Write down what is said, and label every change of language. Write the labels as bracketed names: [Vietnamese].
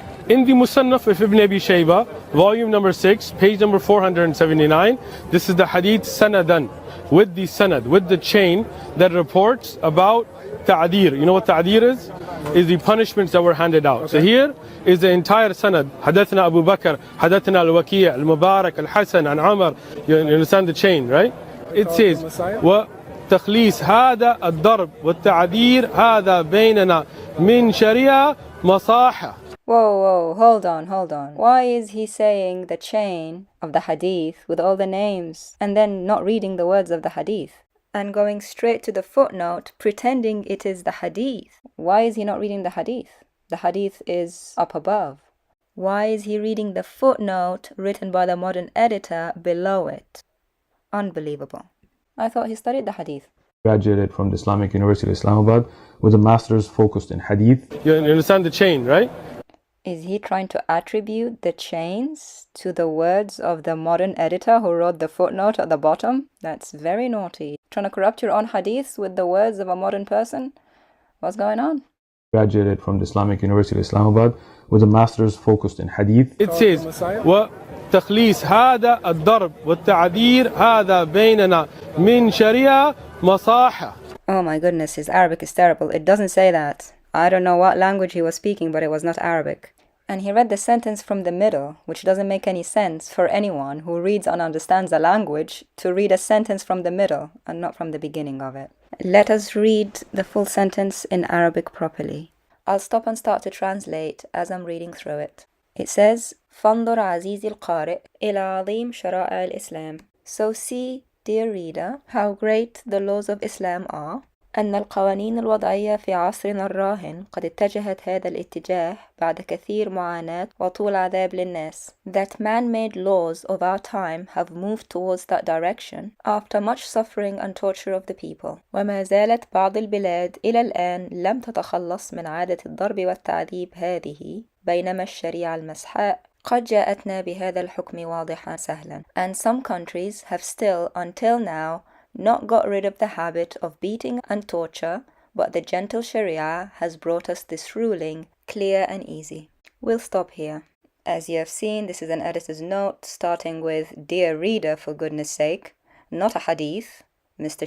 [English] In the Musannaf of Ibn Abi Shayba, volume number 6, page number 479, this is the Hadith Sanadan, with the Sanad, with the chain that reports about Ta'adir. You know what Ta'adir is? Is the punishments that were handed out. Okay. So here is the entire Sanad. Hadathna Abu Bakr, Hadathna Al-Waki' Al-Mubarak, Al-Hasan, and Amr. You understand the chain, right? It says, [Arabic] وتخليص هذا الضرب والتعذير هذا بيننا من شريعة مصاحة. [English] Whoa, hold on. Why is he saying the chain of the Hadith with all the names and then not reading the words of the Hadith and going straight to the footnote pretending it is the Hadith? Why is he not reading the Hadith? The Hadith is up above. Why is he reading the footnote written by the modern editor below it? Unbelievable. I thought he studied the Hadith. Graduated from the Islamic University of Islamabad with a master's focused in Hadith. You understand the chain, right? Is he trying to attribute the chains to the words of the modern editor who wrote the footnote at the bottom? That's very naughty. Trying to corrupt your own hadith with the words of a modern person? What's going on? Graduated from the Islamic University of Islamabad with a master's focused in Hadith. It says, [Arabic] وتخليص هذا الضرب والتعذير هذا بيننا من شريعة مصاحة. [English] Oh my goodness, his Arabic is terrible. It doesn't say that. I don't know what language he was speaking, but it was not Arabic. And he read the sentence from the middle, which doesn't make any sense for anyone who reads and understands a language to read a sentence from the middle and not from the beginning of it. Let us read the full sentence in Arabic properly. I'll stop and start to translate as I'm reading through it. It says, [Arabic] فانظر عزيزي القارئ إلى عظيم شرائع الإسلام. [English] So see, dear reader, how great the laws of Islam are. [Arabic] أن القوانين الوضعية في عصرنا الراهن قد اتجهت هذا الاتجاه بعد كثير معاناة وطول عذاب للناس. [English] That man-made laws of our time have moved towards that direction after much suffering and torture of the people. [Arabic] وما زالت بعض البلاد إلى الآن لم تتخلص من عادة الضرب والتعذيب هذه بينما الشريعة المسحاء قد جاءتنا بهذا الحكم واضحا سهلا. [English] And some countries have still, until now, not got rid of the habit of beating and torture, but the gentle Sharia has brought us this ruling, clear and easy. We'll stop here. As you have seen, this is an editor's note, starting with, Dear reader, for goodness sake, not a hadith, Mr.